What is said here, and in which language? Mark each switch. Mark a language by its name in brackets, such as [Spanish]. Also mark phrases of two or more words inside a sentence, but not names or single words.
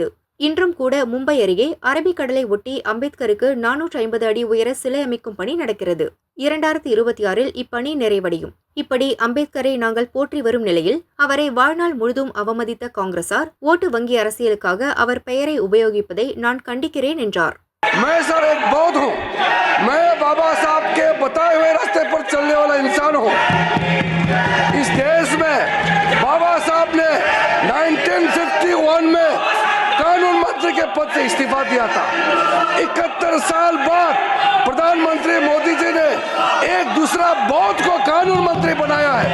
[Tamil] இன்றும் கூட மும்பை அருகே அரபிக்கடலை ஒட்டி அம்பேத்கருக்கு 450 அடி உயர சிலை அமைக்கும் பணி நடக்கிறது. 2026 இப்பணி நிறைவடையும். இப்படி அம்பேத்கரை நாங்கள் போற்றி வரும் நிலையில் அவரை வாழ்நாள் முழுதும் அவமதித்த காங்கிரசார் ஓட்டு வங்கி அரசியலுக்காக அவர் பெயரை உபயோகிப்பதை நான் கண்டிக்கிறேன் என்றார். [Hindi] मैं सर एक बौद्ध हूँ, मैं बाबा साहब के बताए हुए रास्ते पर चलने वाला इंसान हूँ। इस देश में बाबा साहब ने 1951 में कानून मंत्री के पद से इस्तीफा दिया था। 71 साल बाद प्रधानमंत्री मोदी जी ने एक दूसरा बौद्ध को कानून मंत्री बनाया है।